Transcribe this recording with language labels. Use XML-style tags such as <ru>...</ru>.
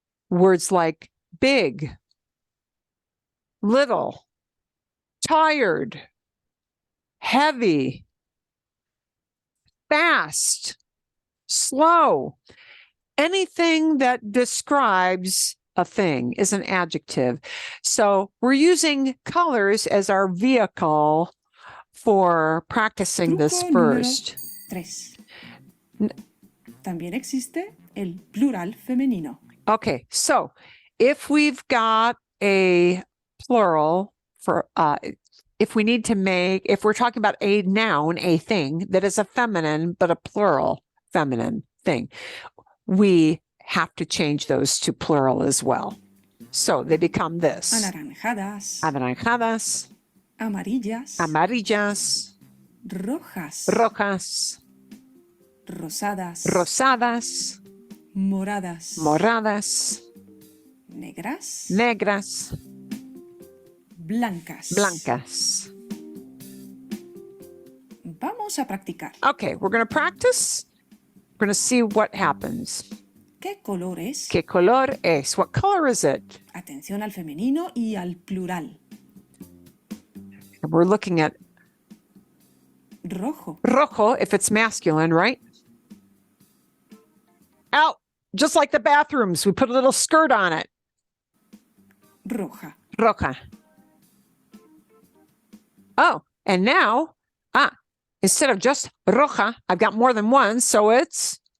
<en>Words like big, little, tired, heavy, fast, slow. Anything that describes a thing is an adjective. So we're using colors as our vehicle for practicing this</en> <es>Truco número</es> <en>first.</en> <es>3. También existe el plural femenino.</es> <en>Okay, so if we've got a plural for, if we need to make, if we're talking about a noun, a thing that is a feminine, but a plural feminine thing, we have to change those to plural as well. So they become this.</en> <es>Anaranjadas. Anaranjadas, Amarillas. amarillas, Rojas. rojas, Rosadas. rosadas, Moradas. moradas, Negras. negras, Blancas. blancas. Vamos a practicar.</es> <en>Okay, we're going to practice. We're going to see what happens.</en> <es>¿Qué colores? ¿Qué color es?</es> <en>What color is it?</en> <es>Atención al femenino y al plural.</es> <en>And we're looking at</en> <es>Rojo.</es> <en>rojo if it's masculine, right? Out, just like the bathrooms, we put a little skirt on it.</en> <es>Roja. Roja.</es> <en>Oh, and now, instead of just roja, I've got more than one, so it's</en>